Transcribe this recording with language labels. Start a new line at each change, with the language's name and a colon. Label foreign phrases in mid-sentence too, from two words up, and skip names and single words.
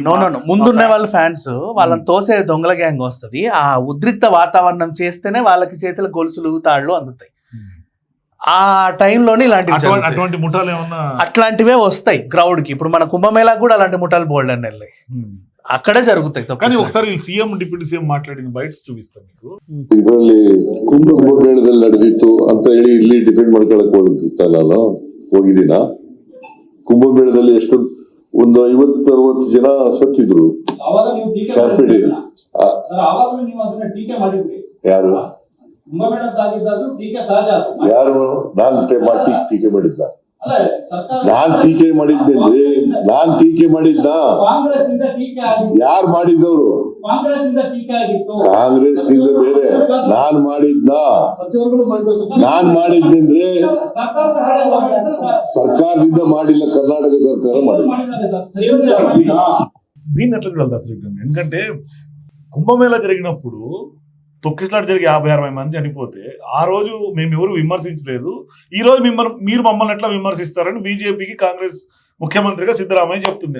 Telugu: నో ముందున్న వాళ్ళ ఫ్యాన్స్ వాళ్ళని తోసే దొంగల గ్యాంగ్ వస్తుంది. ఆ ఉద్రిక్త వాతావరణం చేస్తేనే వాళ్ళకి చేతుల గొలుసులు తాళ్ళు అందుతాయి. ఆ టైంలోనే అటువంటి ముఠాలు ఏమన్నా అట్లాంటివే వస్తాయి క్రౌడ్ కి. ఇప్పుడు మన కుంభమేళా కూడా అలాంటి ముఠాలు బోల్డ్ అని వెళ్ళాయి, అక్కడే జరుగుతాయి. కానీ ఒకసారి సీఎం డిప్యూటీ సీఎం
Kannada: ಮಾತಾಡಿದ ಬೈಟ್ಸ್
Telugu: చూపిస్తాను మీకు.
Kannada: ಇದರಲ್ಲಿ ಕುಂಭಮೇಳದಲ್ಲಿ ನಡೆದಿತ್ತು ಅಂತ ಹೇಳಿ ಇಲ್ಲಿ ಡಿಫೆಂಡ್ ಮಾಡ್ಕೊಳಕ್ ಹೋಗ್ತಿತ್ತ. ನಾನು ಹೋಗಿದ್ದೀನ ಕುಂಭಮೇಳದಲ್ಲಿ ಎಷ್ಟು ಒಂದು 50-60 ಜನ ಸತ್ತಿದ್ರು. ಯಾರು ಯಾರು ನಾನು ಟೀಕೆ ಮಾಡಿದ್ದ? ನಾನ್ ಟೀಕೆ ಮಾಡಿದ್ದೇನ್ರಿ, ನಾನ್ ಟೀಕೆ ಮಾಡಿದ್ದ? ಯಾರು ಮಾಡಿದ್ದವ್ರು? ಕಾಂಗ್ರೆಸ್ ನಿಂದ ಬೇರೆ ನಾನ್ ಮಾಡಿದ್ದ? ನಾನ್ ಮಾಡಿದ್ದೇನ್ರಿ, ಸರ್ಕಾರದಿಂದ ಮಾಡಿಲ್ಲ, ಕರ್ಣಾಟಕ ಸರ್ಕಾರಂ ಮಾಡಿಲ್ಲ.
Telugu: దీన్ని ఎట్లా చూడాలి అసలు? ఎందుకంటే కుంభమేళా జరిగినప్పుడు తొక్కిసలాట జరిగి 50-60 మంది చనిపోతే ఆ రోజు మేము ఎవరు విమర్శించలేదు, ఈ రోజు మీరు మమ్మల్ని ఎట్లా విమర్శిస్తారని బీజేపీకి కాంగ్రెస్ ముఖ్యమంత్రిగా సిద్ధరామయ్య చెప్తుంది.